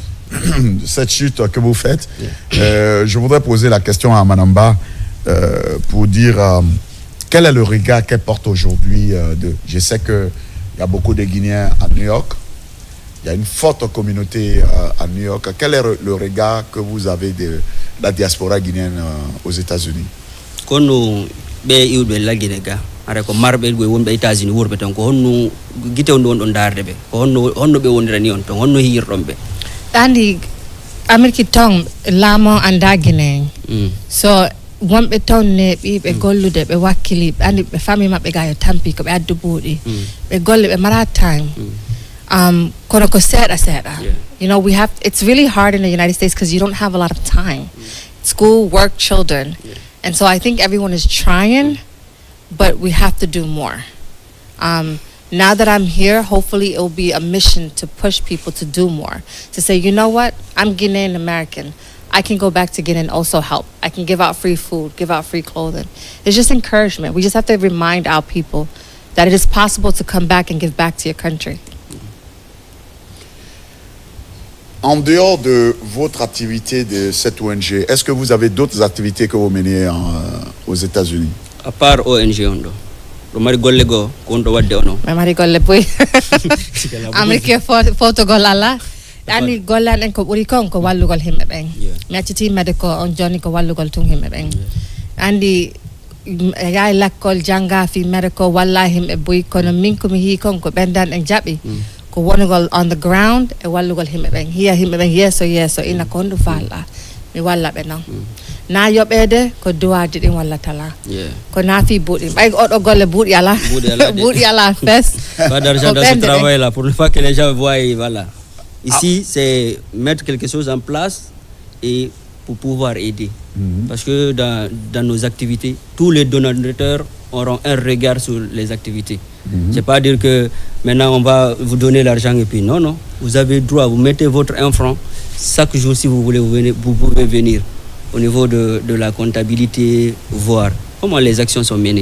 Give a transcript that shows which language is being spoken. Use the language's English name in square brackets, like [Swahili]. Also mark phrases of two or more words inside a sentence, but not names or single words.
[French] Cette chute que vous faites. Je voudrais poser la question à Manamba pour dire quel est le regard qu'elle porte aujourd'hui. Je sais qu'il y a beaucoup de Guinéens à New York. Il y a une forte communauté à New York. Quel est le regard que vous avez de la diaspora guinéenne aux États-Unis? [Fula] Ara ko marbe go wonbe États-Unis worbe tan ko honno gite on don darde be ko honno be wondirani on ton honno hirdombe andi Ameriki tong lamo anda Guinea. So wonbe ton ne be gollude be wakkili andi be fami mabbe ga yo tampi ko be addu buudi be golle be mara time kono ko seda. [English] You know, it's really hard in the United States because you don't have a lot of time. School, work, children. And so I think everyone is trying, but we have to do more. Now that I'm here, hopefully it will be a mission to push people to do more. To say, you know what? I'm Guinean American. I can go back to Guinea and also help. I can give out free food, give out free clothing. It's just encouragement. We just have to remind our people that it is possible to come back and give back to your country. [French] En dehors de votre activité de cette ONG, est-ce que vous avez d'autres activités que vous menez aux États-Unis? À part ONG ondo, [Fula] do mari golle go ko ndo wadde ono. Mari golle boy. America photo gollala. Ani gollan en ko buri kon ko wallugol himbe ben. Mi acciti mede ko on joni ko wallugol tun himbe ben. Andi yaay lakkol janga fi mede ko wallahi himbe boy kono min ko mi hi kon ko bendan en jabi. Ko wonugol [English] on the ground [Fula] e wallugol himbe ben. Hiya himbe ben yeso ina ko ndu falla. Mi walla be non. Na yoɓede ko duwaji ɗin walla tala ko naafi buuɗi ɓay oɗo golle buuɗi ala buuɗi ala fes [French] pas d'argent dans ce travail là pour ne pas que les gens voient voilà ici c'est mettre quelque chose en place et pour pouvoir aider parce que dans nos activités tous les donateurs auront un regard sur les activités. C'est pas dire que maintenant on va vous donner l'argent et puis non vous avez droit, vous mettez votre 1 franc chaque jour si vous voulez vous pouvez venir au niveau de la comptabilité, voir comment les actions sont menées.